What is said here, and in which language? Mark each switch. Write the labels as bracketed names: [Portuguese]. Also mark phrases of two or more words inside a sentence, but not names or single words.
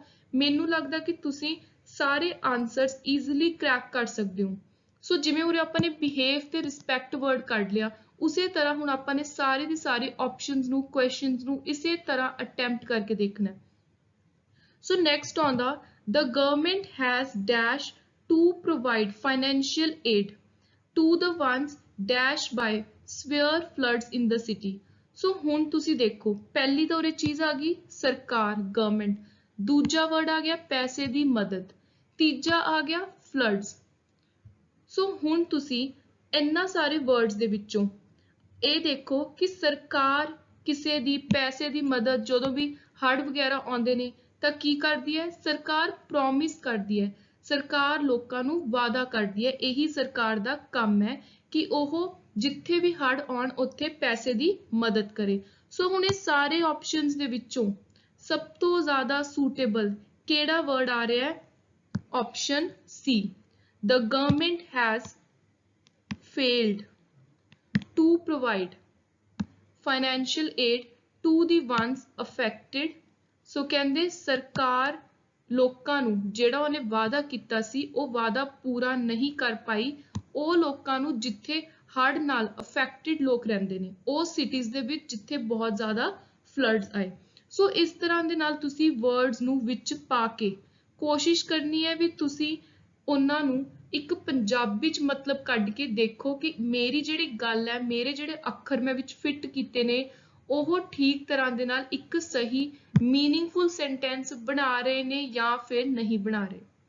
[Punjabi] ਮੈਨੂੰ ਲੱਗਦਾ ਕਿ ਤੁਸੀਂ ਸਾਰੇ [English] answers easily crack [Punjabi] ਕਰ ਸਕਦੇ ਹੋ। ਸੋ ਜਿਵੇਂ ਉਰੇ ਆਪਾਂ ਨੇ ਬਿਹੇਵ ਤੇ [English] respect word [Punjabi] ਕੱਢ ਲਿਆ, ਉਸੇ ਤਰ੍ਹਾਂ ਹੁਣ ਆਪਾਂ ਨੇ ਸਾਰੇ ਦੇ ਸਾਰੇ ਆਪਸ਼ਨਸ ਨੂੰ, ਕੁਐਸਚਨਸ ਨੂੰ ਇਸੇ ਤਰ੍ਹਾਂ ਅਟੈਂਪਟ ਕਰਕੇ ਦੇਖਣਾ। ਸੋ ਨੈਕਸਟ ਆਉਂਦਾ, [English] the government has dash to provide financial aid to the ones dash by severe floods in the city। [Punjabi] ਸੋ ਹੁਣ ਤੁਸੀਂ ਦੇਖੋ, ਪਹਿਲੀ ਤਾਂ ਉਰੇ ਚੀਜ਼ ਆ ਗਈ ਸਰਕਾਰ, ਗਵਰਨਮੈਂਟ, ਦੂਜਾ ਵਰਡ ਆ ਗਿਆ ਪੈਸੇ ਦੀ ਮਦਦ, ਤੀਜਾ ਆ ਗਿਆ ਫਲੱਡਸ। ਸੋ ਹੁਣ ਤੁਸੀਂ ਇਹਨਾਂ ਸਾਰੇ ਵਰਡਸ ਦੇ ਵਿੱਚੋਂ ਇਹ ਦੇਖੋ ਕਿ ਸਰਕਾਰ ਕਿਸੇ ਦੀ ਪੈਸੇ ਦੀ ਮਦਦ, ਜਦੋਂ ਵੀ ਹੜ੍ਹ ਵਗੈਰਾ ਆਉਂਦੇ ਨੇ ਤਾਂ ਕੀ ਕਰਦੀ ਹੈ, ਸਰਕਾਰ ਪ੍ਰੋਮਿਸ ਕਰਦੀ ਹੈ, ਸਰਕਾਰ ਲੋਕਾਂ ਨੂੰ ਵਾਅਦਾ ਕਰਦੀ ਹੈ। ਇਹੀ ਸਰਕਾਰ ਦਾ ਕੰਮ ਹੈ ਕਿ ਉਹ ਜਿੱਥੇ ਵੀ ਹੜ੍ਹ ਆਉਣ ਉੱਥੇ ਪੈਸੇ ਦੀ ਮਦਦ ਕਰੇ। ਸੋ ਹੁਣ ਇਹ ਸਾਰੇ ਆਪਸ਼ਨਸ ਦੇ ਵਿੱਚੋਂ ਸਭ ਤੋਂ ਜ਼ਿਆਦਾ ਸੂਟੇਬਲ ਕਿਹੜਾ ਵਰਡ ਆ ਰਿਹਾ ਹੈ? ਆਪਸ਼ਨ ਸੀ, [English] the government has failed to provide financial aid to the ones affected। [Punjabi] ਸੋ ਕਹਿੰਦੇ ਸਰਕਾਰ ਲੋਕਾਂ ਨੂੰ ਜਿਹੜਾ ਉਹਨੇ ਵਾਅਦਾ ਕੀਤਾ ਸੀ ਉਹ ਵਾਅਦਾ ਪੂਰਾ ਨਹੀਂ ਕਰ ਪਾਈ। ਉਹ ਲੋਕਾਂ ਨੂੰ ਜਿੱਥੇ ਹੜ੍ਹ ਨਾਲ ਅਫੈਕਟਡ ਲੋਕ ਰਹਿੰਦੇ ਨੇ, ਉਹ ਸਿਟੀਜ਼ ਦੇ ਵਿੱਚ ਜਿੱਥੇ ਬਹੁਤ ਜ਼ਿਆਦਾ ਫਲੱਡਸ ਆਏ। ਸੋ ਇਸ ਤਰ੍ਹਾਂ ਦੇ ਨਾਲ ਤੁਸੀਂ ਵਰਡਸ ਨੂੰ ਵਿੱਚ ਪਾ ਕੇ ਕੋਸ਼ਿਸ਼ ਕਰਨੀ ਹੈ ਵੀ ਤੁਸੀਂ ਉਹਨਾਂ ਨੂੰ ਇੱਕ ਪੰਜਾਬੀ ਚ ਮਤਲਬ ਕੱਢ ਕੇ ਦੇਖੋ ਕਿ ਮੇਰੀ ਜਿਹੜੀ ਗੱਲ ਹੈ, ਮੇਰੇ ਜਿਹੜੇ ਅੱਖਰ ਮੈਂ ਵਿੱਚ ਫਿੱਟ ਕੀਤੇ ਨੇ ਉਹ ਠੀਕ ਤਰ੍ਹਾਂ ਦੇ ਨਾਲ ਇੱਕ ਸਹੀ [English] meaningful sentence [Punjabi] ਬਣਾ ਰਹੇ ਨੇ ਜਾਂ ਫਿਰ ਨਹੀਂ ਬਣਾ ਰਹੇ।